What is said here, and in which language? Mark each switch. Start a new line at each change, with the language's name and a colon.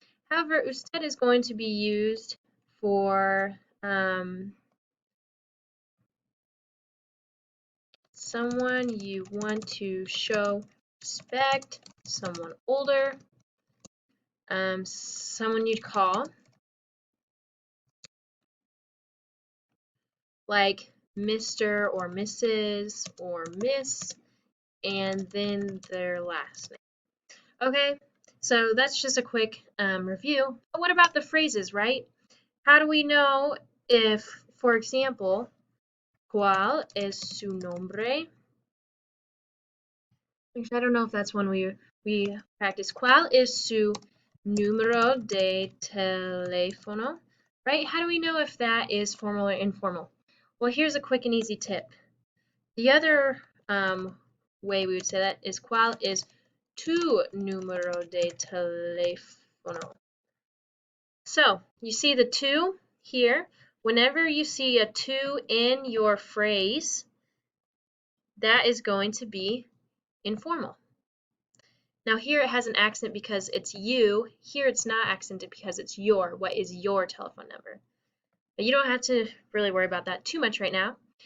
English: However, usted is going to be used for someone you want to show respect, someone older, someone you'd call like Mr. or Mrs. or Miss, and then their last name. Okay, so that's just a quick review. But what about the phrases, right? How do we know if, for example,
Spanish: ¿cuál es su nombre?
English: I don't know if that's one we practice.
Spanish: ¿Cuál es su número de teléfono?
English: Right? How do we know if that is formal or informal? Well, here's a quick and easy tip. The other way we would say that is
Spanish: ¿cuál es tu número de teléfono?
English: So you see the tú here. Whenever you see a tú in your phrase, that is going to be informal. Now here it has an accent because it's you. Here it's not accented because it's your. What is your telephone number? But you don't have to really worry about that too much right now.